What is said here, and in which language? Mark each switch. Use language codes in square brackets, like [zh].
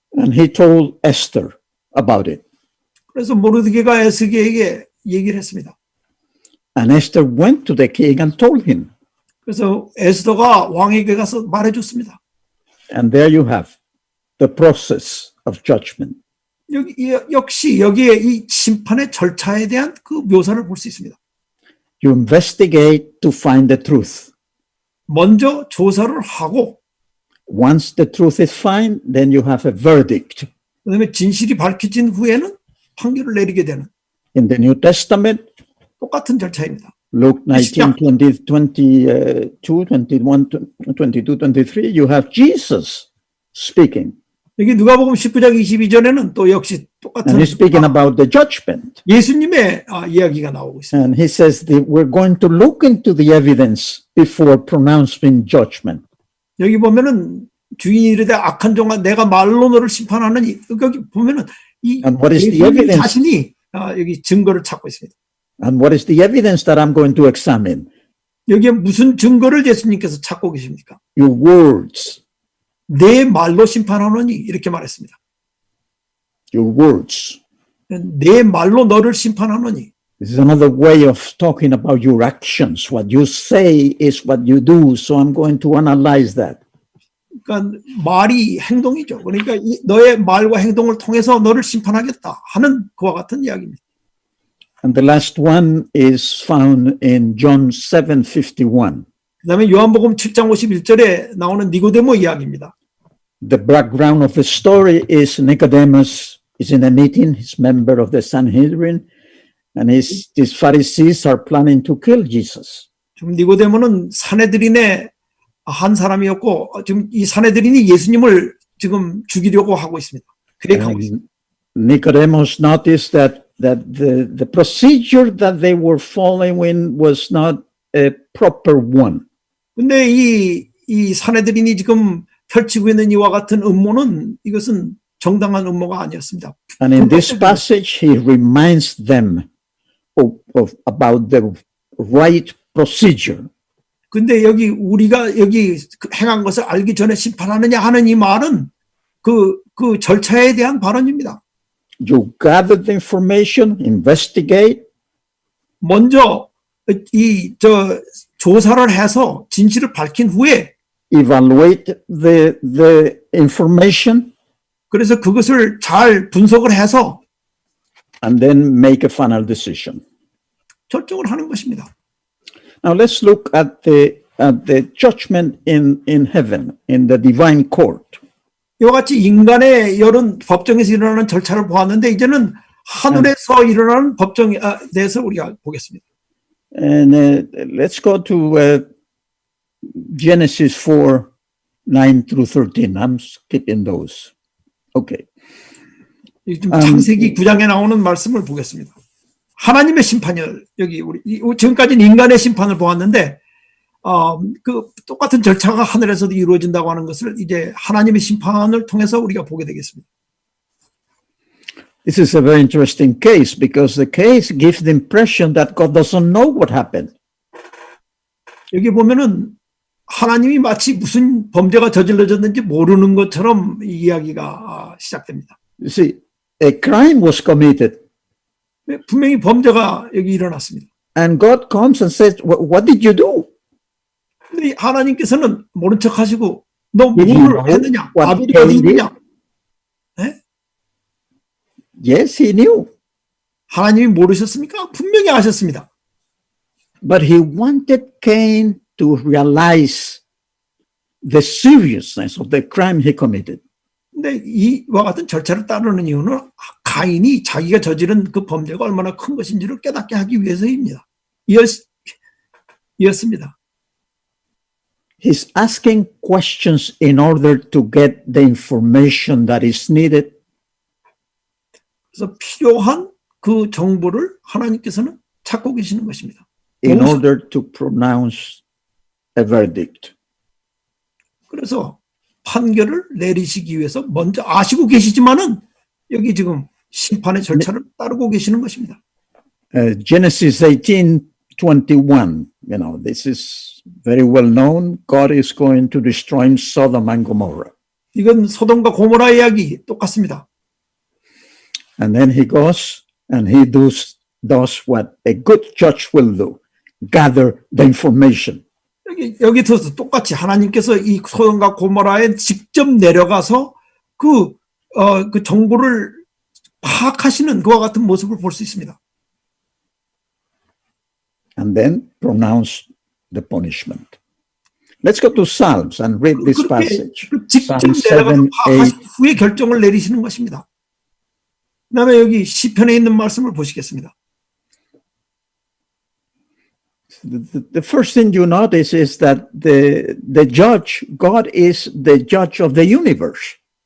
[en] And he told Esther about it. [ko] 그래서 모르드게가 에스겔에게 얘기를 했습니다. [en] And Esther went to the king and told him. [ko] 그래서 에스더가 왕에게 가서 말해줬습니다. [en] And there you have the process of judgment. [ko] 역시 여기에 이 심판의 절차에 대한 그 묘사를 볼 수 있습니다. [en] You investigate to find the truth. [ko] 먼저 조사를 하고 [en] Once the truth is found, then you have a verdict. [ko] 그다음에 진실이 밝혀진 후에는 판결을 내리게 되는 [en] In the New Testament, [ko] 똑같은 절차입니다. [en] Luke 19, 22, 21, 22, 23, you have Jesus speaking. [ko] 여기 누가복음 19장 22절에는 또 역시 똑같은 [en] And he's speaking about the judgment. [ko] 예수님의 이야기가 나오고 있습니다. [en] And he says that we're going to look into the evidence before pronouncing judgment. [ko] 여기 보면은 주인이 이르되 악한 종아 내가 말로 너를 심판하느니 여기 보면은 이 [en] And what is the [ko] 예수님 [en] evidence? [ko] 자신이 여기 증거를 찾고 있습니다. [en] And what is the evidence that I'm going to examine? [ko] 여기에 무슨 증거를 예수님께서 찾고 계십니까? [en] Your words. [ko] 내 말로 심판하노니 이렇게 말했습니다. [en] Your words. [ko] 내 말로 너를 심판하노니. [en] This is another way of talking about your actions. What you say is what you do. So I'm going to analyze that. [ko] 그러니까 말이 행동이죠. 그러니까 너의 말과 행동을 통해서 너를 심판하겠다 하는 그와 같은 이야기입니다. [en] And the last one is found in John 7:51. [ko] 그다음에 요한복음 7장 51절에 나오는 니고데모 이야기입니다. [en] The background of the story is Nicodemus is in a meeting. He's a member of the Sanhedrin, and his Pharisees are planning to kill Jesus. [ko] 지금 니고데모는 사내들인의 한 사람이었고 지금 이 사내들인이 예수님을 지금 죽이려고 하고 있습니다. 계획하고 있습니다. [en] Nicodemus noticed that the procedure that they were following was not a proper one. [ko] 근데 이 사내들인이 지금 펼치고 있는 이와 같은 음모는 이것은 정당한 음모가 아니었습니다. [en] And in this passage, he reminds them about the right procedure. [ko] 근데 여기 우리가 여기 행한 것을 알기 전에 심판하느냐 하는 이 말은 그 절차에 대한 발언입니다. [en] You gather the information, investigate. [ko] 먼저 조사를 해서 진실을 밝힌 후에 [en] Evaluate the information. [ko] 그래서 그것을 잘 분석을 해서 [en] And then make a final decision. [ko] 결정을 하는 것입니다. [en] Now let's look at the judgment in heaven, in the divine court. [ko] 이와 같이 인간의 여론 법정에서 일어나는 절차를 보았는데 이제는 하늘에서 일어나는 법정에 대해서 우리가 보겠습니다. [en] And let's go to Genesis 4, 9 through 13. I'm skipping those. Okay. [ko] 좀 창세기 9장에 나오는 말씀을 보겠습니다. 하나님의 심판을 여기 우리 지금까지는 인간의 심판을 보았는데 그 똑같은 절차가 하늘에서도 이루어진다고 하는 것을 이제 하나님의 심판을 통해서 우리가 보게 되겠습니다. [en] This is a very interesting case because the case gives the impression that God doesn't know what happened. [ko] 여기 보면은 하나님이 마치 무슨 범죄가 저질러졌는지 모르는 것처럼 이야기가 시작됩니다. [en] You see, a crime was committed [ko] 분명히 범죄가 여기 일어났습니다. [en] and God comes and says, what did you do? [ko] 근데 하나님께서는 모른 척 하시고 너 [en] Did you [ko] 뭘 [en] know [ko] 했느냐? [en] what [ko] 아벨이 어디 [en] Cain did? [ko] 있느냐? [en] Yes, he knew. [ko] 하나님이 모르셨습니까? 분명히 아셨습니다. [en] But he wanted Cain to realize the seriousness of the crime he committed. [ko] 근데 이와 같은 절차를 따르는 이유는 가인이 자기가 저지른 그 범죄가 얼마나 큰 것인지를 깨닫게 하기 위해서입니다. 이었습니다. [en] He's asking questions in order to get the information that is needed. [ko] 그래서 필요한 그 정보를 하나님께서는 찾고 계시는 것입니다. [en] In order to pronounce a verdict. [ko] 그래서 판결을 내리시기 위해서 먼저 아시고 계시지만은 여기 지금 심판의 절차를 따르고 계시는 것입니다. [en] Genesis 18:21. You know, this is very well known. God is going to destroy Sodom and Gomorrah. [ko] 이건 소돔과 고모라 이야기 똑같습니다. [en] And then he goes and he does what a good judge will do. Gather the information. [ko] 여기서 똑같이 하나님께서 이 소돔과 고모라에 직접 내려가서 그 정보를 파악하시는 그와 같은 모습을 볼 수 있습니다. [en] And then pronounce the punishment. Let's go to Psalms and read this passage. [ko] 직접 [en] Psalm 7, 8. [ko] 파악하신 후에 결정을 내리시는 것입니다. 그다음에 여기 시편에 있는 말씀을 보시겠습니다. [en] The first thing you notice is that the judge, God is the judge of the universe.